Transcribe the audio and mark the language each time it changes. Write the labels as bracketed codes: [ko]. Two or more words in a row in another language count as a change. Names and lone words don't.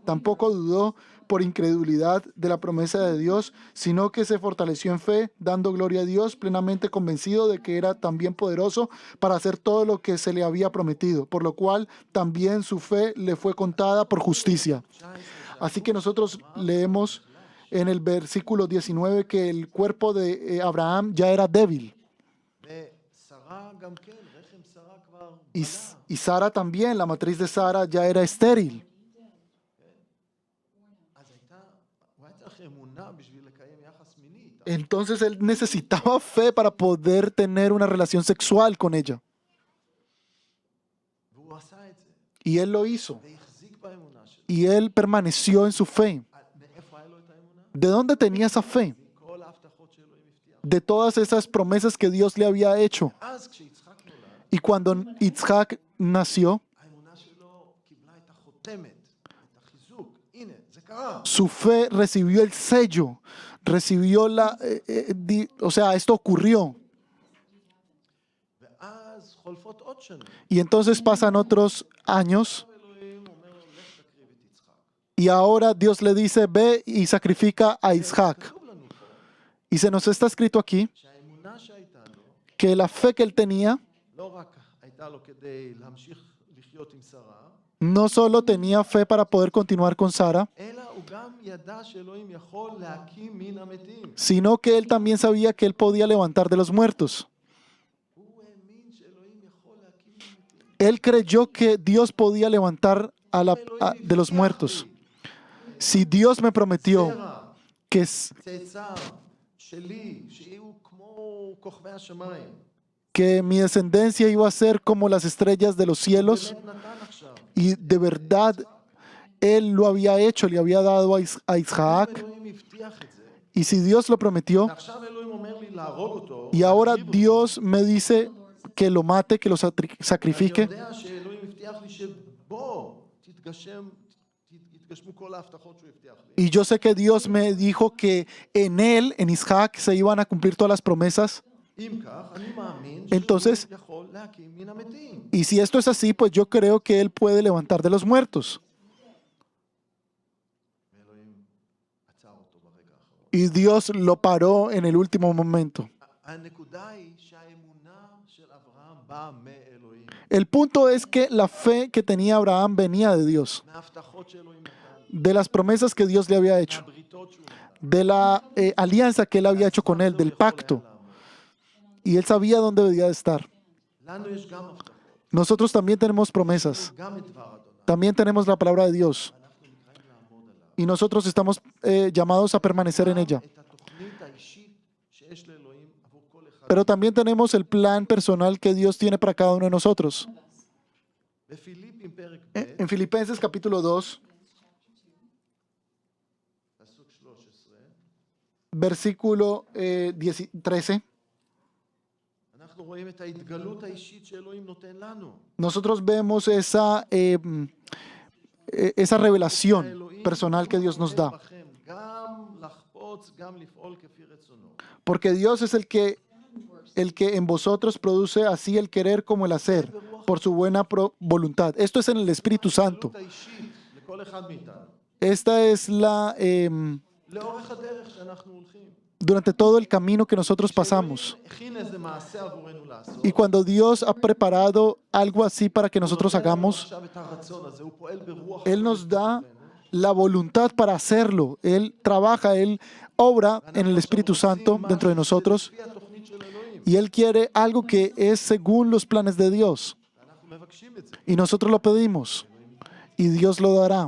[es] Tampoco dudó por incredulidad de la promesa de Dios, sino que se fortaleció en fe, dando gloria a Dios, plenamente convencido de que era también poderoso para hacer todo lo que se le había prometido, por lo cual también su fe le fue contada por justicia. Así que nosotros leemos en el versículo 19 que el cuerpo de Abraham ya era débil. [he] ושרה גם כן, רחם שרה כבר [es] Y Sara también, la matriz de Sara ya era estéril. [he] אז הוא היה צריך אמונה בשביל לקיים יחס מיני איתה. [es] Entonces él necesitaba fe para poder tener una relación sexual con ella. [he] והוא עשה את זה, [es] Y él lo hizo. [he] והחזיק באמונה שלו. [es] Y él permaneció en su fe. [he] מאיפה היה לו את האמונה? [es] ¿De dónde tenía esa fe? [he] כל ההבטחות שאלוהים הבטיח. [es] De todas esas promesas que Dios le había hecho. [he] אז כשיצחק נולד, [es] Y cuando Itzhak nació, [he] האמונה שלו קיבלה את החותמת, את החיזוק. הנה, זה קרה. [es] su fe recibió el sello, recibió o sea, esto ocurrió. [he] ואז חולפות עוד שנים. [es] Y entonces pasan otros años [he] אלוהים אומר לו, לך תקריב את יצחק. [es] Y ahora Dios le dice, ve y sacrifica a Isaac. [he] כתוב לנו פה [es] Y se nos está escrito aquí [he] שהאמונה שהייתה לו [es] que la fe que él tenía [he] לא רק הייתה לו כדי להמשיך לחיות עם שרה, [es] no solo tenía fe para poder continuar con Sara, [he] אלא הוא גם ידע שאלוהים יכול להקים מן המתים. [es] sino que él también sabía que él podía levantar de los muertos. [he] הוא האמין שאלוהים יכול להקים מן המתים. [es] Él creyó que Dios podía levantar de los muertos. Si Dios me prometió [he] זרע, [es] que, [he] צאצאיו שלי, שיהיו כמו כוכבי השמיים, [es] que mi descendencia iba a ser como las estrellas de los cielos, [he] באמת נתן עכשיו. [es] y de verdad él lo había hecho, le había dado a Isaac, [he] אלוהים הבטיח את זה, [es] y si Dios lo prometió, [he] ועכשיו אלוהים אומר לי להרוג אותו, [es] y ahora [he] להקריב אותו, [es] Dios me dice que lo mate, que lo [he] אני [es] sacrifique, [he] יודע שאלוהים הבטיח לי שבוא יתגשמו כל ההבטחות שהוא הבטיח לי. [es] y yo sé que Dios me dijo que en él, en Isaac, se iban a cumplir todas las promesas. [he] אם כך, אני מאמין [es] Entonces- [he] שהוא יכול להקים מן המתים. [es] Y si esto es así, pues yo creo que él puede levantar de los muertos. [he] ואלוהים עצר אותו ברגע האחרון. [es] Y Dios lo paró en el último momento. [he] הנקודה היא שהאמונה של אברהם באה מאלוהים, [es] El punto es que la fe que tenía Abraham venía de Dios, [he] מההבטחות שאלוהים נתן, [es] de las promesas que Dios le había hecho, [he] מהבריתות שהוא נתן. [es] de la alianza que él había hecho con él, del pacto. Y él sabía dónde debía de estar. [he] לנו יש גם הבטחות, [es] Nosotros también tenemos promesas, [he] גם את דבר אדוני. [es] también tenemos la palabra de Dios. [he] אנחנו נקראים לעמוד עליו. [es] Y nosotros estamos llamados a permanecer en ella. [he] את התוכנית האישית שיש לאלוהים עבור כל אחד. [es] Pero también tenemos el plan personal que Dios tiene para cada uno de nosotros. [he] בפיליפים פרק [es] En [he] ב', [es] Filipenses capítulo 2, [he] פסוק 13, [es] versículo 13, [he] אנחנו רואים את ההתגלות האישית שאלוהים נותן לנו. [es] nosotros vemos esa revelación personal que Dios nos da. [he] בכם גם לחפוץ, גם לפעול כפי רצונו. [es] Porque Dios es el que en vosotros produce así el querer como el hacer, por su buena voluntad. Esto es en el Espíritu Santo. [he] ההתגלות האישית לכל אחד מאיתנו. [es] Esta es la [he] לאורך הדרך שאנחנו הולכים. [es] durante todo el camino que nosotros pasamos. [he] שאלוהים הכין איזה מעשה עבורנו לעשות. [es] Y cuando Dios ha preparado algo así para que nosotros [he] הוא נותן לנו [es] hagamos, [he] עכשיו את הרצון הזה, הוא פועל ברוח [es] Él nos [he] הקודש [es] da [he] בתוכנו. [es] la voluntad para hacerlo. Él trabaja, Él obra en el Espíritu Santo dentro de nosotros, [he] לפי התוכנית של אלוהים. [es] y Él quiere algo que es según los planes de Dios. [he] אנחנו מבקשים את זה. [es] Y nosotros lo pedimos, y Dios lo dará.